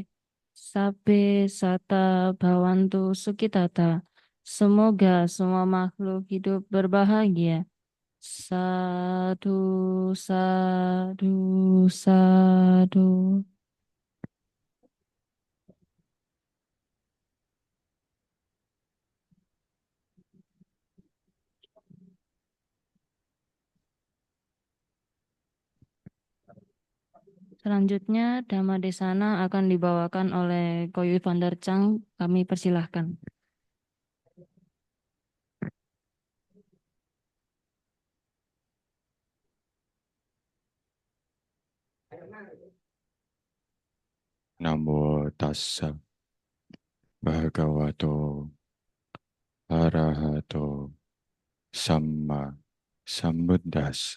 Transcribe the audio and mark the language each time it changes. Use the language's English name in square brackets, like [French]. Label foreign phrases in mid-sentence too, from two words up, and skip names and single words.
[Pali] Sabbe sata bhavantu sukitata. [Indonesian] Semoga semua makhluk hidup berbahagia. [Pali] Sadu, sadu, sadu. [Indonesian] Selanjutnya, [Pali] Dhamma Desana [Indonesian] akan dibawakan oleh Koyu Vander Chang. Kami persilahkan. [Pali] Namo tassa bhagavato arahato samma sambuddhassa.